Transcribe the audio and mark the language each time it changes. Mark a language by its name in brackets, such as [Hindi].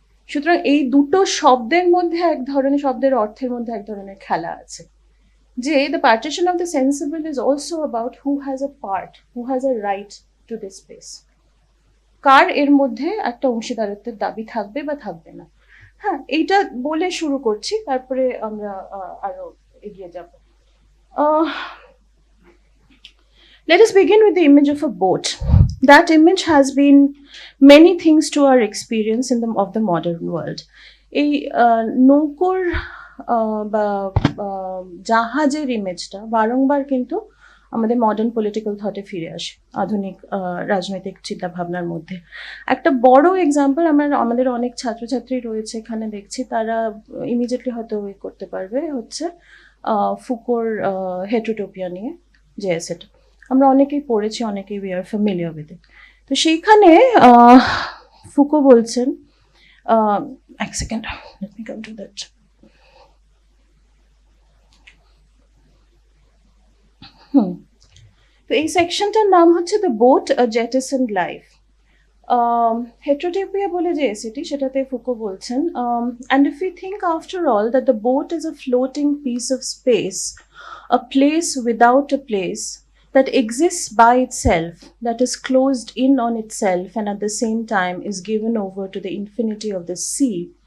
[Bangla] সুতরাং এই দুটো শব্দের মধ্যে এক ধরনের, শব্দের অর্থের মধ্যে এক ধরনের খেলা আছে, যে [English] the partition of the sensible is also about who has a part, who has a right to this space, [Bangla] কার এর মধ্যে একটা অংশীদারত্বের দাবি থাকবে বা থাকবে না। হ্যাঁ, এইটা বলে শুরু করছি, তারপরে আমরা আরো এগিয়ে যাব। [English] Let us begin with the image of a boat. That image has been many things to our experience of the modern world. [Bangla] এই নৌকোর বা জাহাজের ইমেজটা বারংবার কিন্তু আমাদের মডার্ন পলিটিক্যাল থটে ফিরে আসে, আধুনিক রাজনৈতিক চিন্তাভাবনার মধ্যে। একটা বড় এক্সাম্পল, আমাদের অনেক ছাত্রছাত্রী রয়েছে এখানে দেখছি, তারা ইমিডিয়েটলি হয়তো করতে পারবে, হচ্ছে ফুকোর হেটেরোটোপিয়া নিয়ে যে এসেটা আমরা অনেকেই পড়েছি, অনেকেই [English] We are familiar with it. [Bangla] তো সেইখানে ফুকো বলছেন, এক second, [English] Let me come to that. [Bangla] তো এই সেকশনটার নাম হচ্ছে [English] The boat a jettisoned life. [Bangla] হেটেরোটোপিয়া বলে যে এসেটি, সেটাতে ফুকো বলছেন, [English] and if we think after all that the boat is a floating piece of space, a place without a place, that exists by itself, that is closed in on itself and at the same time is given over to the infinity of the sea,